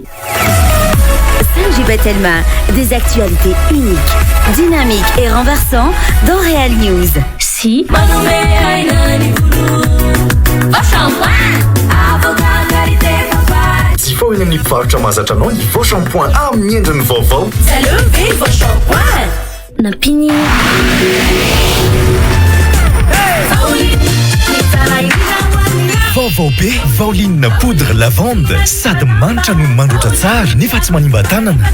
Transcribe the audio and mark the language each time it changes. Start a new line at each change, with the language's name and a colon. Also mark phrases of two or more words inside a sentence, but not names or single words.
French: Sanjib Telma, des actualités uniques, dynamiques et renversantes dans Real News. Si.
Malagasy: Tifao eny amin'ny mpivarotra mahazatra anao ny Vao Shampoing amin'ny endriny vaovao. Salome Vao Shampoing. Napini. Vaovao be Vaoline poudre lavande sady manitra no mandroatra tsara nefa tsy manimba tanana.